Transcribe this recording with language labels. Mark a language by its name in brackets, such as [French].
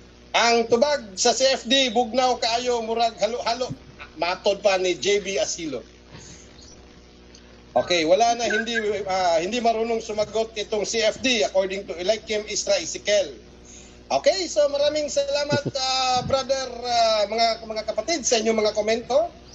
[Hiligaynon] Ang tubag sa CFD, bugnaw kaayo, murag halo-halo. Matod pa ni JB Asilo. [Filipino] Okay, wala na, hindi marunong sumagot itong CFD according to Eliakim Ezekiel. Okay, so maraming salamat brother, mga kapatid sa inyong mga komento.